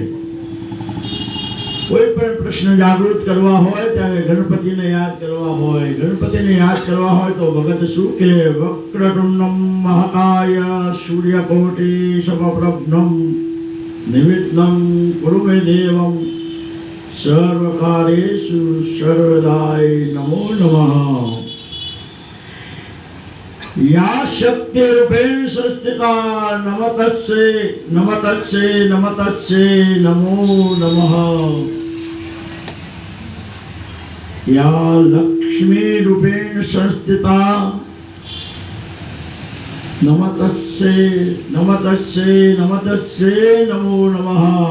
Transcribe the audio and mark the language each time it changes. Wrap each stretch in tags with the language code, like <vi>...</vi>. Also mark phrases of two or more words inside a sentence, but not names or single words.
<gu>કોઈ પણ પ્રશ્ન જાગૃત કરવા હોય ત્યારે ગણપતિને યાદ કરવા હોય, ગણપતિને યાદ કરવા હોય તો ભગત શું કે</gu> <sa>વક્રતુંડમ મહાકાય સૂર્યકોટિ સમપ્રભ્રમ નિમિત્તં કુરુ મે દેવં સર્વકાર્યેષુ સર્વદાય નમો નમઃ। या शक्ति रूपेण संस्थिता नमतस्से नमतस्से नमतस्से नमो नमः। या लक्ष्मी रूपेण संस्थिता नमतस्से नमतस्से नमतस्से नमो नमः।</sa>